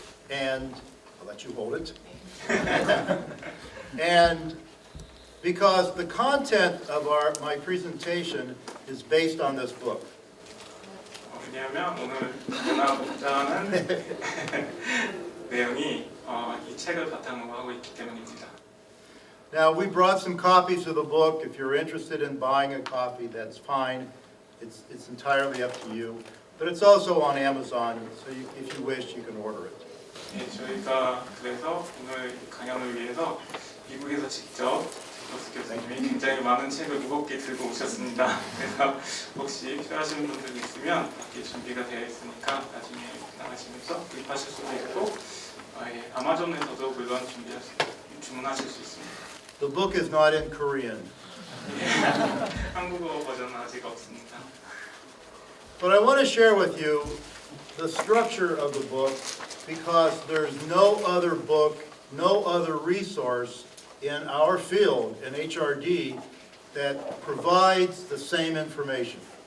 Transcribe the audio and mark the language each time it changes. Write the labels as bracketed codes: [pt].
[en] And I'll let you hold it. And because the content of my presentation is based on this book. [ko] 왜냐하면 오늘 제가 목자하는 내용이 이 책을 바탕으로 하고 있기 때문입니다. [en] Now, we brought some copies of the book. If you're interested in buying a copy, that's fine. It's entirely up to you. But it's also on Amazon, so if you wish, you can order it. [ko] 예, 저희가 그래서 오늘 강연을 위해서 미국에서 직접 제이콥스 교수님이 굉장히 많은 책을 무겁게 들고 오셨습니다. 그래서 혹시 필요하신 분들 있으면 밖에 준비가 되어 있으니까 나중에 나가시면서 구입하실 수도 있고 예, 아마존에서도 물론 주문하실 수 있습니다. [en] The book is not in Korean. [ko] 예, 한국어 버전은 아직 없습니다. [en] But I want to share with you the structure of the book because there's no other book, no other resource in our field, in HRD, that provides the same information.